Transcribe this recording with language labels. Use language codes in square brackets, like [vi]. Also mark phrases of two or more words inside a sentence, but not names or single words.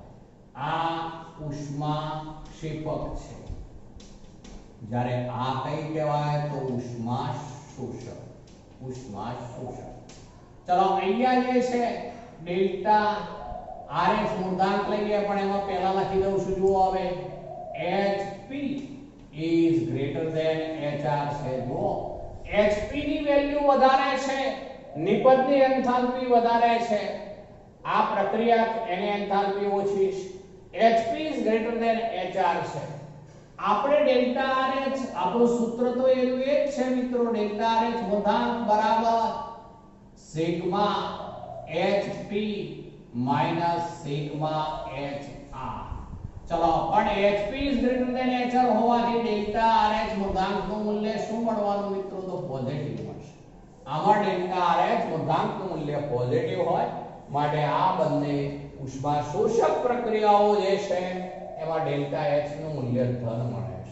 [gu] આ ઉષ્મા ક્ષેપક છે, જ્યારે આ કઈ કહેવાય તો ઉષ્મા શોષક. ઉષ્મા શોષક. ચલો અહીંયા જે છે ડેલ્ટા RH મૂળાંક લઈએ પણ એમાં પહેલા લખી દઉં છું. જુઓ હવે [en] HP is greater than HR છે. [gu] જુઓ HP ની વેલ્યુ વધારે છે, નિપજની એન્થાલ્પી વધારે છે. આ પ્રક્રિયા એની એન્થાલ્પી ઓછી છે. [en] HP is greater than HR છે. [gu] આપણે ડેલ્ટા RH આપણું સૂત્ર તો એનું એ જ છે મિત્રો. ડેલ્ટા RH મૂળાંક બરાબર સિગ્મા HP માઈનસ સિગ્મા HR. ચલો પણ [en] HP is greater than HR [gu] હોવાથી ડેલ્ટા RH મૂળાંકનું મૂલ્ય શું મળવાનું મિત્રો? તો પોઝિટિવ મળશે. આમાં ડેલ્ટા RH મૂળાંકનું મૂલ્ય પોઝિટિવ હોય માટે આ બંને ઉષ્મા શોષક પ્રક્રિયાઓ જે છે એમાં ડેલ્ટા H નું મૂલ્ય ધન મળે છે.